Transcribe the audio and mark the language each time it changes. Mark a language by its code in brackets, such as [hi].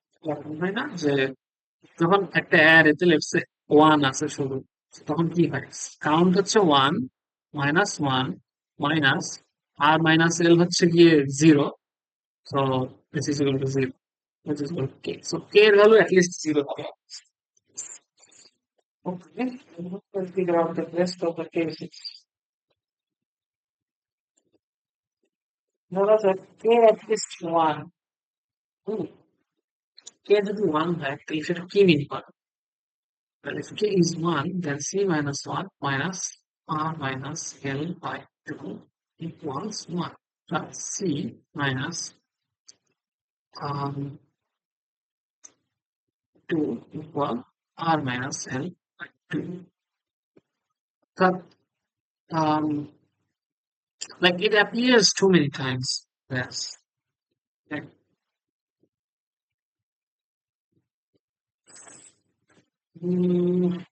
[bn] এরকম হয় না যে যখন একটা অ্যারেতে [en] let's say [bn] ওয়ান আছে শুরু, তখন কি হয়? কাউন্ট হচ্ছে ওয়ান মাইনাস ওয়ান মাইনাস আর মাইনাস এল হচ্ছে গিয়ে zero. [en] So this is equal to zero, which is equal to k. So k এর value at least zero হবে। Okay, let's figure out the rest of the cases. [bn] ধরা যাক k [en] at least one, [bn] k যদি one হয় তাহলে সেটা কি মিন করে? [en] Well, if k is 1, then c minus 1 minus r minus l by 2 equals 1 plus c minus um, 2 equal r minus l by 2. But, um, like it appears too many times. Yes. Like, mm,